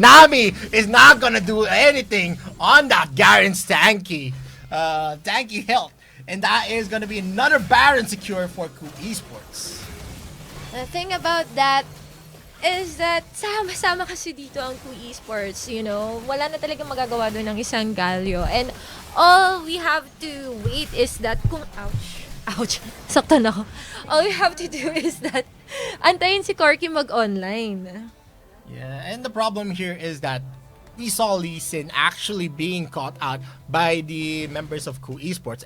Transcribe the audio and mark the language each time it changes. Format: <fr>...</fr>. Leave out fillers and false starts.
<en>Nami is not going to do anything on that Garen's tanky health. And that is going to be another Baron secure for Koo Esports. The thing about that is that</en> <tl>sama-sama kasi dito ang</tl> <en>Koo Esports, you know.</en> <tl>Wala na talagang magagawa doon ng isang Galio.</tl> <en>And all we have to wait is that ouch,</en> <tl>saktan ako.</tl> <en>All we have to do is that</en> <tl>antayin si Corky mag-online.</tl> <en>Yeah, and the problem here is that we saw Lee Sin actually being caught out by the members of Koo Esports.</en>